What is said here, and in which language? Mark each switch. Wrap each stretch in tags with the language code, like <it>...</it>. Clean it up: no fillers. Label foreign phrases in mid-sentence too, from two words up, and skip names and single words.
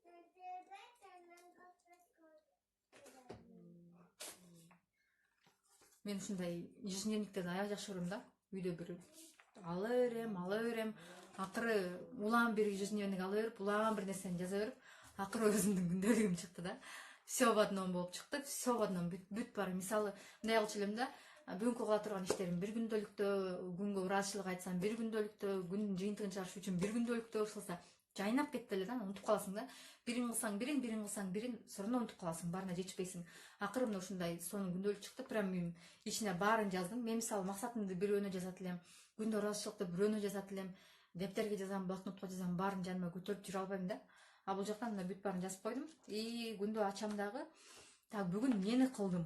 <ky>Мен ушундай ежедневниктерди аябай жакшы көрөм да. Үйдө бир ала берем, акыры улам бир ежедневник ала берип, улам бир нерсени жаза берип, акыры өзүмдүн күндөлүгүм чыкты да.</ky> <ru>Все в одном</ru> <ky>болуп чыкты,</ky> <ru>все в одном,</ru> <ky>бүт баары. Мисалы, мындай кылчу элем да, бүгүнкү кыла турган иштерим бир күндөлүктө, күнгө ыраазычылык айтсам бир күндөлүктө, күндүн жыйынтыгын чыгарыш үчүн бир күндөлүктө, ушулса жайнап кетти эле да, унутуп каласың да. Бирин кылсаң бирин кылсаң бирин,</ky> <ru>все равно</ru> <ky>унутуп каласың, баарына жетишпейсиң. Акыры мына ушундай сонун күндөлүк чыкты, прям ичине баарын жаздым. Мен мисалы максатымды бирөөнө жазат элем, күндө ыраазычылыкты бирөөнө жазат элем, дептерге жазам, блокнотко жазам, баарын жаныма көтөрүп жүрө албайм да. Бул жактан мына бүт баарын жазып койдум. И күндө ачам дагы, так бүгүн эмнени кылдым.</ky>